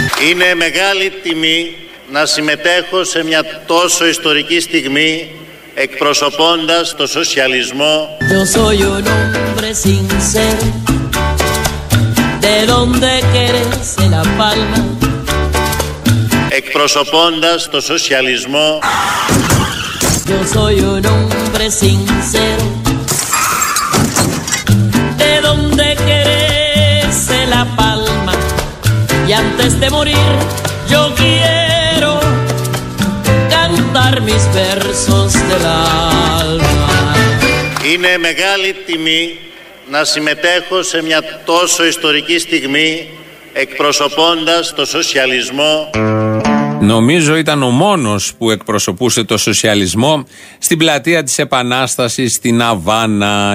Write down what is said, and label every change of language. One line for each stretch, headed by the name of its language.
Greek: Είναι μεγάλη τιμή να συμμετέχω σε μια τόσο ιστορική στιγμή εκπροσωπώντας το σοσιαλισμό.
Spanish: Yo soy un hombre sincero. De donde quieres la palma.
Greek: Εκπροσωπώντας το σοσιαλισμό.
Spanish: Yo soy un hombre sincero. De donde quieres la palma. Y antes de morir yo quiero cantar mis versos del alma.
Greek: Είναι μεγάλη τιμή να συμμετέχω σε μια τόσο ιστορική στιγμή εκπροσωπώντας το σοσιαλισμό. Νομίζω ήταν ο μόνος που εκπροσωπούσε το σοσιαλισμό στην πλατεία της Επανάστασης στην Αβάνα.